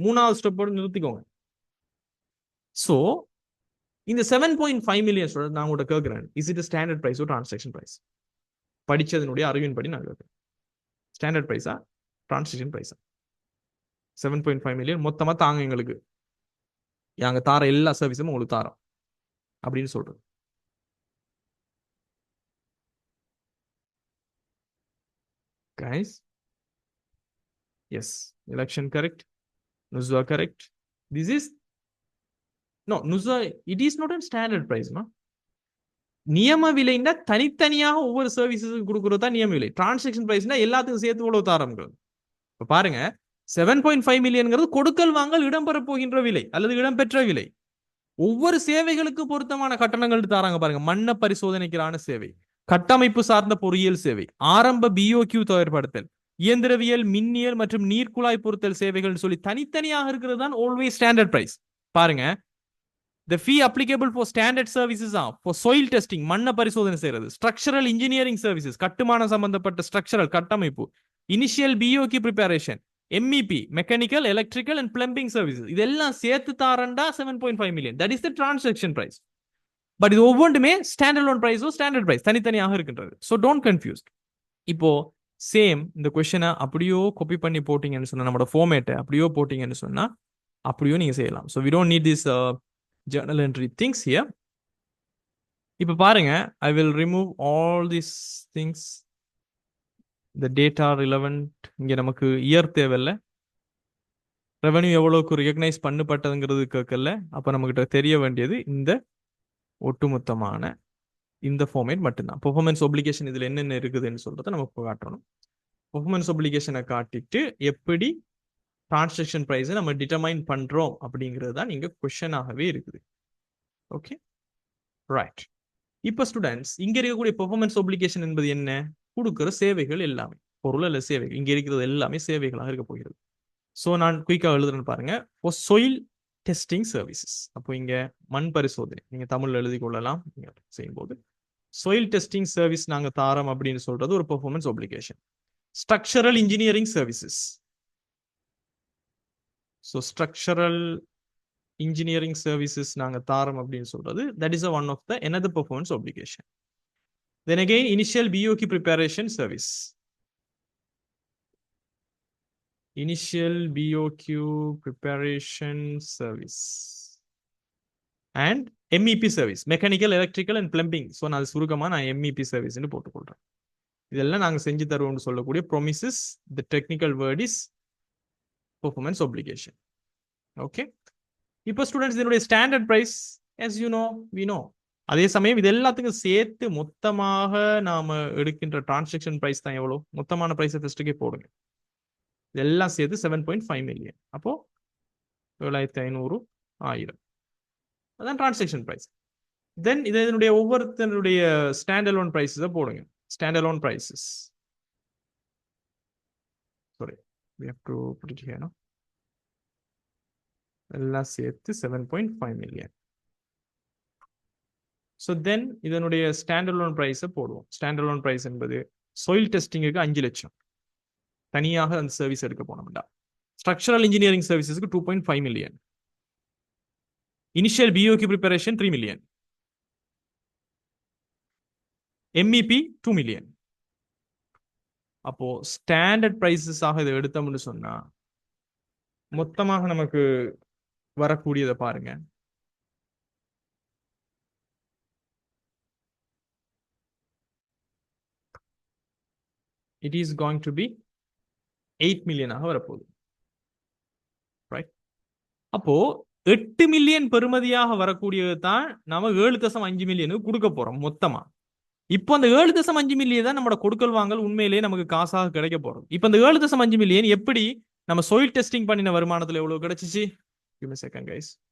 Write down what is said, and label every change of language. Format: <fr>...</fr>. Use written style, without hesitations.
<ta>3வது ஸ்டெப்போடு நிறுத்திக்கோங்க. சோ இந்த 7.5 மில்லியன் நான் உங்கள்கிட்ட கேட்கிறேன்,</ta> <en>Is it standard price transaction price?</en> <ta>படிச்சதனுடைய அறிவின்படி நான் கேட்கிறேன், ஸ்டாண்டர்ட் பிரைஸா டிரான்சாக்ஷன் பிரைஸா? 7.5 மில்லியன் மொத்தமா தாங்க, எங்களுக்கு நாங்க தார எல்லா சர்வீஸும் உங்களுக்கு தாரோம் அப்படின்னு சொல்றது.</ta> <en>Guys, yes, election correct, Nuzwa correct. This is no Nuzwa, it is not a standard price, no.</en> <ta>நியம விலைன்னா தனித்தனியாக ஒவ்வொரு சர்வீஸுக்கு கொடுக்கறது தான் நியம விலை. டிரான்சாக்ஷன் பிரைஸ்னா எல்லாத்துக்கும் சேர்த்து இவ்வளவு தாரம்கள். இப்ப பாருங்க, 7.5 மில்லியன்ங்கிறது கொடுக்கல் வாங்கல் இடம்பெற போகின்ற விலை அல்லது இடம்பெற்ற விலை. ஒவ்வொரு சேவைகளுக்கு பொருத்தமான கட்டணங்கள் தாராங்க பாருங்க. மண்ண பரிசோதனைக்கான சேவை, கட்டமைப்பு சார்ந்த பொறியியல் சேவை, ஆரம்ப பிஓக்யூ தயார்படுத்தல், இயந்திரவியல், மின்னியல் மற்றும் நீர்க்குழாய் பொருத்தல் சேவைகள் சொல்லி தனித்தனியாக இருக்கிறது தான் ஆல்வேஸ் ஸ்டாண்டர்ட் பிரைஸ்.</ta> <en>பாருங்க, the fee applicable for standard services are for soil testing,</en> <ta>மண்ண பரிசோதனை செய்யறது,</ta> <en>structural engineering services,</en> <ta>கட்டுமான சம்பந்தப்பட்ட</ta> <en>structural கட்டமைப்பு, initial BOQ preparation, MEP, mechanical, electrical and plumbing services,</en> <ta>இதெல்லாம் சேர்த்து தாரண்டா</ta> <en>7.5 million. That is the transaction price.</en> <ta>But இது ஒவ்வொன்றுமே ஸ்டாண்டர்ட் லோன் பிரைஸோ ஸ்டாண்டர்ட் பிரைஸ் தனித்தனியாக இருக்கின்றது.</ta> <en>So don't confuse.</en> <ta>இப்போ சேம் இந்த கொஸ்டினை அப்படியோ காப்பி பண்ணி போட்டீங்கன்னு சொன்னா, நம்மளோட ஃபார்மேட்டை அப்படியோ போட்டீங்கன்னு சொன்னா அப்படியோ நீங்க செய்யலாம்.</ta> <en>So we don't need this journal entry things here.</en> <ta>இப்ப பாருங்க,</ta> <en>I will remove all these things, the data relevant.</en> <ta>இங்க நமக்கு இயர் தேவையில்ல, ரெவன்யூ எவ்வளவுக்கு ரெகக்னைஸ் பண்ணப்பட்டதுங்கிறது கேட்கல. அப்ப நமக்கிட்ட தெரிய வேண்டியது இந்த ஒட்டுமொத்தமான இந்த ஃபார்மேட் மட்டும்தான். பெர்ஃபார்மன்ஸ் ஒப்ளிகேஷன் இதுல என்னென்ன இருக்குதுன்னு சொல்றதை நமக்கு காட்டணும். பெர்ஃபார்மன்ஸ் ஒப்ளிகேஷனை காட்டிட்டு எப்படி டிரான்சாக்ஷன் பிரைஸை நம்ம டிட்டர்மைன் பண்றோம் அப்படிங்கிறது தான் இங்க கொஸ்டினாகவே இருக்குது. Okay, right. இப்ப ஸ்டூடெண்ட்ஸ், இங்க இருக்கக்கூடிய பெர்ஃபார்மன்ஸ் ஒப்ளிகேஷன் என்பது என்ன? கொடுக்கிற சேவைகள் எல்லாமே, பொருள் அல்ல சேவைகள், இங்க இருக்கிறது எல்லாமே சேவைகளாக இருக்க போகிறது. ஸோ நான் குயிக்காக எழுதுறேன்னு பாருங்க.</ta> <en>for soil testing services,</en> <ta>அப்போ இங்க மண் பரிசோதனை நீங்க தமிழ்ல எழுதி கொள்ளலாம். நீங்க செய்யும்போது soil testing service நாங்க தாரம் அப்படின்னு சொல்றது ஒரு performance obligation.</ta> <en>structural engineering services, so structural engineering services</en> <ta>நாங்க தாரம் அப்படின்னு சொல்றது,</ta> <en>that is a one of the another performance obligation. Then again, initial BOQ preparation service, initial BOQ preparation service and MEP service, mechanical, electrical and plumbing.</en> <ta>so நான் சுருக்கமா நான் MEP service ன்னு போட்டுக்கொள்றேன். இதெல்லாம் நாங்க செஞ்சு தருவோம்னு சொல்லக்கூடிய promises.</ta> <en>The technical word is performance obligation.</en> <ta>Okay, இப்போ students இதனுடைய standard price</ta> <en>as you know we know.</en> <ta>அதே சமயம் இது எல்லாத்துக்கும் சேர்த்து மொத்தமாக நாம எடுக்கின்ற டிரான்சாக்ஷன் பிரைஸ் தான் எவ்வளவு? மொத்தமான பிரைஸை ஃபர்ஸ்ட்டுக்கே போடுங்க. இதெல்லாம் சேர்த்து 7.5 மில்லியன். அப்போ 7500, 1000, அதான் டிரான்சாக்ஷன் பிரைஸ். தென் இதனுடைய ஒவ்வொருத்தனுடைய ஸ்டாண்ட் அலோன் பிரைஸஸை போடுங்க.</ta> <en>Stand alone prices, sorry, we have to put it here, no?</en> <ta>எல்லாம் சேர்த்து 7.5 மில்லியன். ஸோ தென் இதனுடைய ஸ்டாண்டர்ட் லோன் ப்ரைஸை போடுவோம். ஸ்டாண்டர்ட் லோன் ப்ரைஸ் என்பது சாயில் டெஸ்டிங்குக்கு 5 லட்சம் தனியாக அந்த சர்வீஸ் எடுக்க போனோம்டா. Structural engineering சர்வீசஸ்க்கு 2.5 million. Initial பிஓகி preparation 3 million. MEP 2 million. அப்போ ஸ்டாண்டர்ட் பிரைசஸ் ஆக இதை எடுத்தோம்னு சொன்னா மொத்தமாக நமக்கு வரக்கூடியதை பாருங்க.</ta> <en>It is going to be 8 million</en> <ta>ஆக வரப்போகுது.</ta> <en>Right.</en> <ta>அப்போ 8 மில்லியன் பெறுமதியாக வரக்கூடியது தான் நம்ம 7.5 மில்லியனுக்கு கொடுக்க போறோம் மொத்தமா. இப்போ அந்த 7.5 மில்லியன் தான் நம்மளோட கொடுக்கல் வாங்கல் உண்மையிலேயே நமக்கு காசாக கிடைக்க போறோம். இப்போ அந்த 7.5 மில்லியன் எப்படி நம்ம சாயில் டெஸ்டிங் பண்ணின வருமானத்துல எவ்வளவு கிடைச்சிச்சு?</ta> <en>Give me a second, guys.</en>